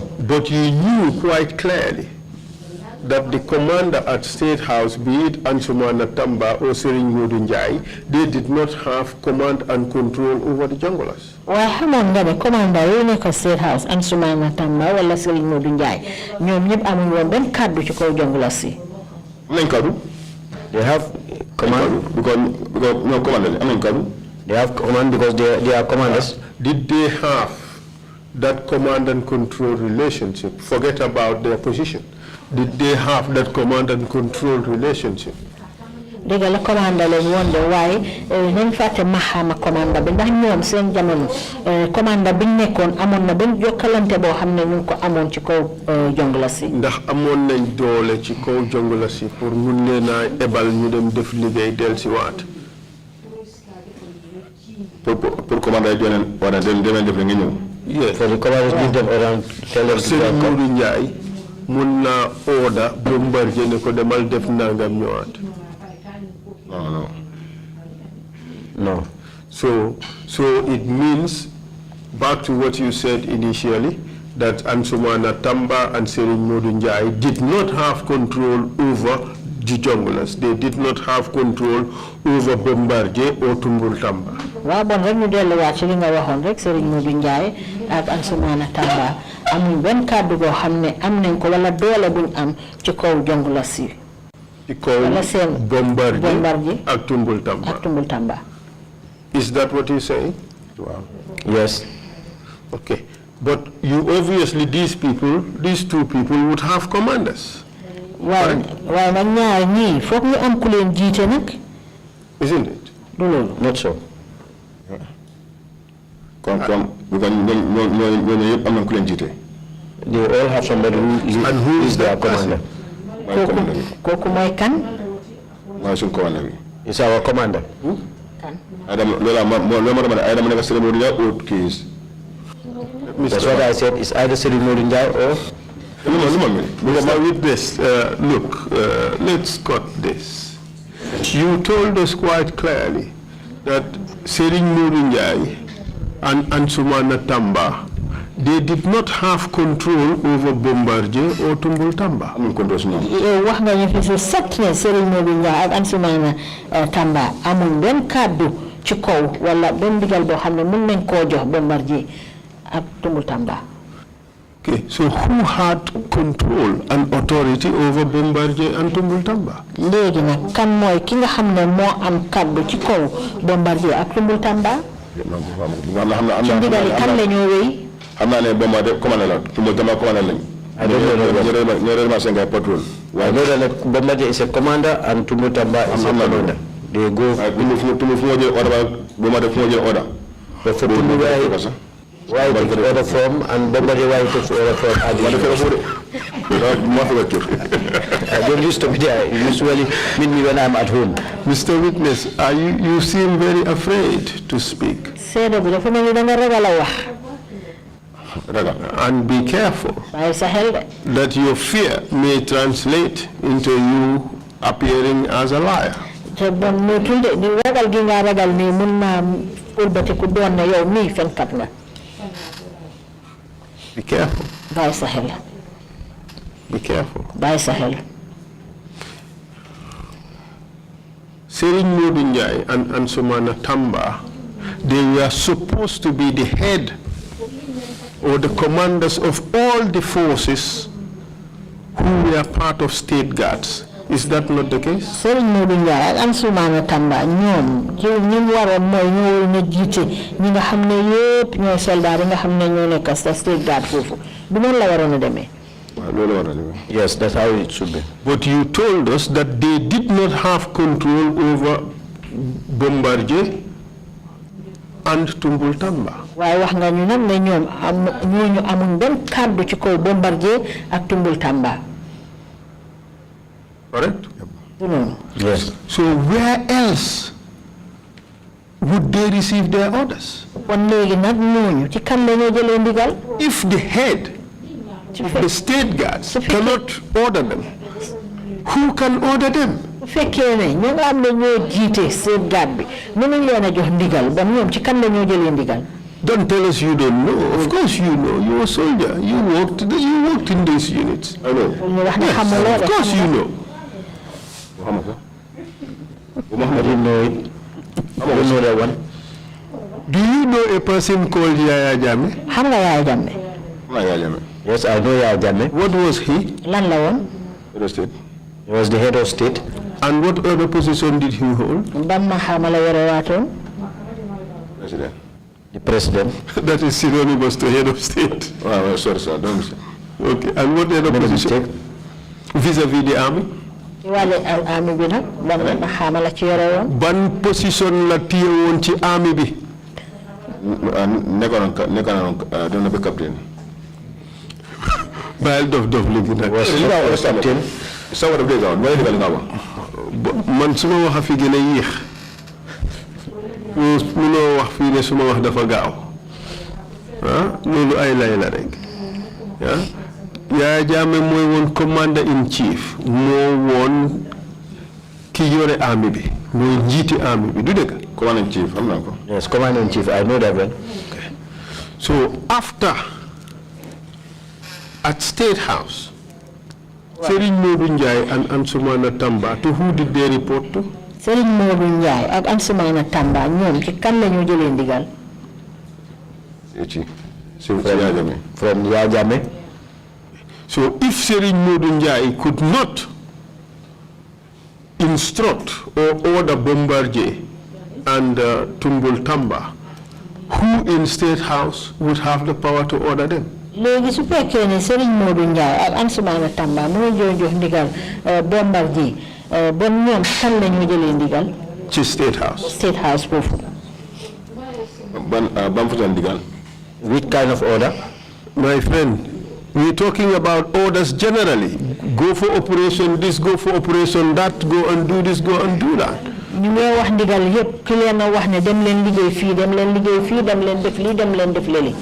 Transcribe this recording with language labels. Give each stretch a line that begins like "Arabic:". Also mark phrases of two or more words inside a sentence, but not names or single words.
English: But you knew quite clearly that the commander at State House, be it Ansumana Tamba or Serigne Njai, they did not have command and control over the junglers.
Wolof: waaye xamoon nga ne commander yi nekk State House Ansumana Tamba wala Serigne Njai ñoom ñëpp amuñ woon benn kàddu ci kaw junglers yi.
English: They have command because no commander. They have command because they are commanders. Did they have that command and control relationship? Forget about their position. Did they have that command and control relationship?
Wolof: dëgg la commanda lañ woon de waaye nañ fàtte maxaama commanda bi ndax ñoom seen jamono commanda biñ nekkoon amoon na benn jokkalante boo xam ne ñu ngi ko amoon ci kaw jongla si. ndax amoon nañ doole ci kaw jongla si pour mun leen a ebal ñu dem def liggéey dellusiwaat. pour commanda yi joxe wala demee def la nga ñëw.
English: yes for the commanders give them around tell them
Wolof: Serigne Modou Ndiaye mun naa order Bombardier ne ko demal def nangam ñëwaat.
English: No. So it means, back to what you said initially, that Ansumana Tamba and Serigne Modou Ndiaye did not have control over the junglers. They did not have control over Bombardier or Tumbul Tamba.
Wolof: Wa bon rek ñu delu wat ci li nga waxon rek Serigne Modou Ndiaye ak Ansumana Tamba amuñ ben kàddu go xamne am nañ ko wala doole buñ am ci kaw jongla si. Ci kaw Bombardier ak Tumbul Tamba. Ak Tumbul Tamba.
English: Is that what you're saying? Wow. Yes. Okay. But you obviously, these two people would have commanders.
Wolof: Why nag ñaar ñi fokk ñu am ku leen jité nak?
English: Isn't it? Not so. Come, because
Wolof: ñoo am na ku leen jité.
English: They all have somebody who is their commander.
Wolof: Koku moy kan? Mooy suñu commander bi.
English: It's our commander.
Wolof: Kan? Adam nekk Serigne Modou Ndiaye
English: or keys. That's what I said. It's either Serigne Modou Ndiaye or. Mr. Witness, look, let's cut this. You told us quite clearly that Serigne Modou Ndiaye and Ansumana Tamba, they did not have control over Bombardier or Tumbul Tamba.
Wolof: Wax nga ñu fi ci secret Serigne Modou Ndiaye ak Ansumana Tamba amul ben kàddu ci kaw wala ben digal boo xam ne mën nañ koo jox Bombardier ak Tumbul Tamba.
English: Okay, so who had control and authority over Bombardier and Tumbul Tamba?
Wolof: Léegi nag kan mooy ki nga xam ne moo am kàddu ci kaw Bombardier ak Tumbul Tamba? Ci ndigali kan la ñoo wéy? xam naa ne Bombardier commandé la Tumbul Tamba commandé lañ.
English: Patrol. I know that Bombardier is a commander and Tumbul Tamba is a commander. They go.
Wolof: Tumbul fu jël order Bombardier fu jël order.
English: But for Tumbul why take order from and Bombardier why takes order from? I don't used to be there. You usually meet me when I'm at home. Mr. Witness, you seem very afraid to speak.
Wolof: Seede bi dafa mel ni da nga ragal a wax.
English: And be careful
Wolof: Bàyyi sa xel de.
English: that your fear may translate into you appearing as a liar.
Wolof: Te bon moytul de di ragal gi nga ragal nii mun naa ëlbatiku doon na yow mii fenkat nga.
English: Be careful.
Wolof: Bàyyi sa xel.
English: Be careful.
Wolof: Bàyyi sa xel.
English: Serigne Modou Ndiaye and Ansumana Tamba, they were supposed to be the head or the commanders of all the forces who were part of state guards. Is that not the case?
Wolof: Serigne Modou Ndiaye ak Ansumana Tamba ñoom ci ñi waroon mooy ñoo na jiite ñi nga xam ne yépp ñooy soldat yi nga xam ne ñoo nekk
English: state guard
Wolof: foofu du noonu la waroon a demee.
English: Yes, that's how it should be. But you told us that they did not have control over Bombardier and Tumbul Tamba.
Wolof: waaye wax nga ñu nag ne ñoom ñooñu amuñ benn kàddu ci kaw Bombardier ak Tumbul Tamba.
English: Correct? Yes. So where else would they receive their orders?
Wolof: kon léegi nag ñooñu ci kan la ñoo jëlee ndigal.
English: If the head of the state guards cannot order them, who can order them?
Wolof: bu fekkee ne ñoo nga am ne ñoo jiite
English: state guard
Wolof: bi mënuñ leen a jox ndigal ba ñoom ci kan la ñoo jëlee ndigal.
English: Don't tell us you don't know. Of course you know. You're a soldier. You worked in these units. I know. Yes, of course you know. I didn't know it. I don't know that one. Do you know a person called Yaya Jammeh?
Wolof: Xam nga Yaya Jammeh.
English: Yes, I know Yaya Jammeh. What was he?
Wolof: Lan la woon.
English: Head of state. He was the head of state. And what other position did he hold?
Wolof: Ban maxaama la yore waatoon.
English: President. The president. That is synonymous to head of state. Oh, sorry, sir. Don't say. Okay. And what other position? Vis-a-vis the army?
Wolof: army bi nag ban xaama la ci yore woon. ban position la téye woon ci army bi. nekkoon doon na ba captain. bàyyil dof li nag. captain. sawar def nga wala digal nga wax. man suma wax a fi gën a yéex. munoo wax fii ne suma wax dafa gaaw. loolu ay lay la rek. Yaya Jammeh mooy woon
English: commander in chief
Wolof: moo woon ki yore army bi mooy njiiti army bi du dëgg.
English: commander in chief
Wolof: xam naa ko.
English: Yes, commander in chief, I know that well. Okay. So after at State House, Serigne Modou Njie and Ansumana Tamba, to who did they report to?
Wolof: Serigne Modou Njie ak Ansumana Tamba ñoom ci kan la ñu jëlee ndigal.
English: From Yaya Jammeh. So if Serigne Modou Njie could not instruct or order Bombardier and Tumbul Tamba, who in State House would have the power to order them?
Wolof: léegi su fekkee ne Serigne Modou Njie ak Ansumana Tamba moo jox ndigal Bombardier bon ñoom kan la ñu jëlee ndigal. ci State House. State House foofu. ban fu ndigal.
English: Which kind of order? My friend, we're talking about orders generally. Go for operation this, go for operation that, go and do this, go and do that.
Wolof: ñu ngi wax ndigal yépp ki leen a wax ne dem leen liggéey fii dem leen liggéey fii dem leen def lii dem leen def lële.